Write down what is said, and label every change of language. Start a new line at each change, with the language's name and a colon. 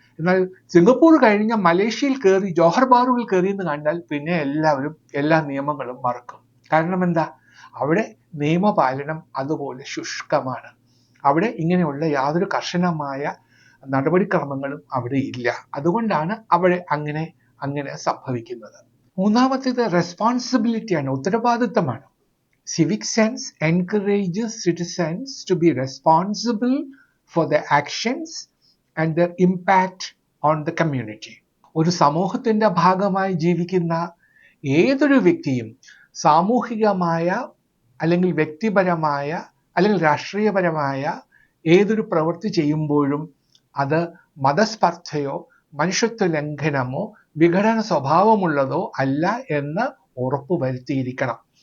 Malayalam: എന്നാൽ സിംഗപ്പൂർ കഴിഞ്ഞ മലേഷ്യയിൽ കയറി ജോഹർ ബാറുവിൽ കയറിയെന്ന് കണ്ടാൽ പിന്നെ എല്ലാവരും എല്ലാ നിയമങ്ങളും മറക്കും. കാരണം എന്താ? അവിടെ നിയമപാലനം അതുപോലെ ശുഷ്കമാണ്. അവിടെ ഇങ്ങനെയുള്ള യാതൊരു കർശനമായ നടപടിക്രമങ്ങളും അവിടെ ഇല്ല. അതുകൊണ്ടാണ് അവിടെ അങ്ങനെ സംഭവിക്കുന്നത്. മൂന്നാമത്തേത് റെസ്പോൺസിബിലിറ്റിയാണ്, ഉത്തരവാദിത്തമാണ്.
English: Civic sense encourages citizens to be responsible for their actions and their impact on the community.
Malayalam: ഒരു സമൂഹത്തിന്റെ ഭാഗമായി ജീവിക്കുന്ന ഏതൊരു വ്യക്തിയും സാമൂഹികമായ അല്ലെങ്കിൽ വ്യക്തിപരമായ അല്ലെങ്കിൽ രാഷ്ട്രീയപരമായ ഏതൊരു പ്രവൃത്തി ചെയ്യുമ്പോഴും അത് മതസ്പർദ്ധയോ മനുഷ്യത്വ ലംഘനമോ വിഘടന സ്വഭാവമുള്ളതോ അല്ല എന്ന് ഉറപ്പുവരുത്തിയിരിക്കണം.